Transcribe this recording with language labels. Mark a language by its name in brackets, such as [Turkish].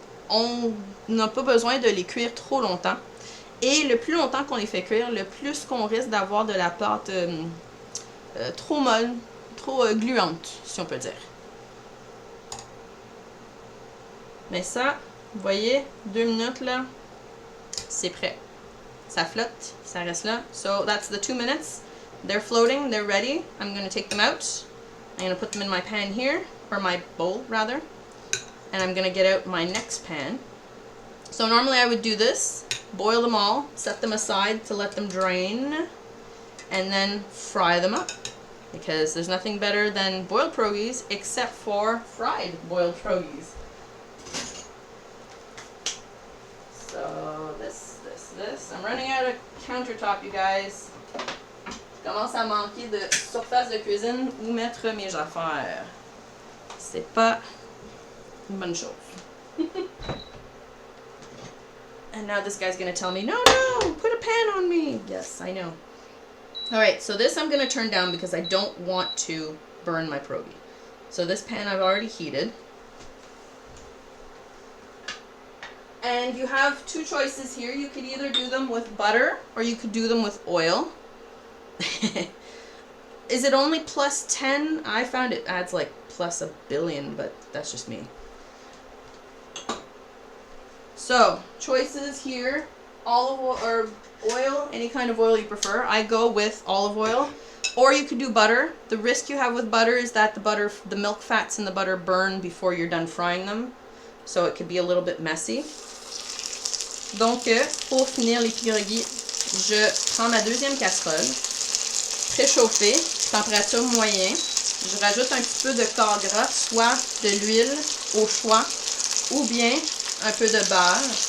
[French] On n'a pas besoin de les cuire trop longtemps. Et le plus longtemps qu'on les fait cuire, le plus qu'on risque d'avoir de la pâte trop molle, trop gluante, si on peut dire. Mais ça, vous voyez, 2 minutes là, c'est prêt. Ça flotte, ça reste là. [English] So that's the 2 minutes. They're floating, they're ready. I'm going to take them out. I'm going to put them in my pan here, or my bowl rather. And I'm going to get out my next pan. So normally I would do this, boil them all, set them aside to let them drain, and then fry them up. Because there's nothing better than boiled pierogis except for fried boiled pierogis. So this. I'm running out of countertop, you guys. [French] Je commence à manquer de surface de cuisine où mettre mes affaires. C'est pas une bonne chose. [English] And now this guy's gonna tell me, no, put a pan on me. Yes, I know. Alright, so this I'm going to turn down because I don't want to burn my pierogi. So this pan I've already heated. And you have 2 choices here. You could either do them with butter or you could do them with oil. Is it only plus 10? I found it adds like plus a billion, but that's just me. So, choices here. Olive oil or oil, any kind of oil you prefer. I go with olive oil. Or you could do butter. The risk you have with butter is that the milk fats in the butter burn before you're done frying them. So it could be a little bit messy. [French] Donc, pour finir les pierogis, je prends ma deuxième casserole, préchauffée, température moyenne. Je rajoute un petit peu de corps gras, soit de l'huile au choix, ou bien un peu de beurre.